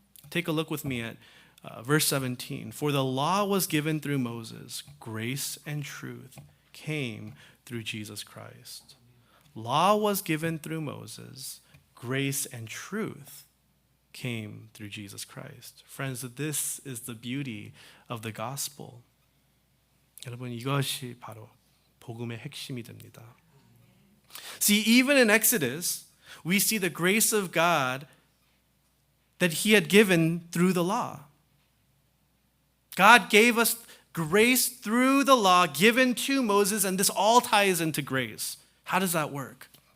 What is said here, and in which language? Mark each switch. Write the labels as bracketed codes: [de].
[en] Take a look with me at verse 17, for the law was given through Moses, grace and truth came through Jesus Christ. Law was given through Moses. Grace and truth came through Jesus Christ. Friends, this is the beauty of the gospel. [ko] 여러분, 이것이 바로 복음의 핵심이 됩니다. [en] See, even in Exodus, we see the grace of God that He had given through the law. God gave us grace through the law given to Moses, and this all ties into grace. How does that work?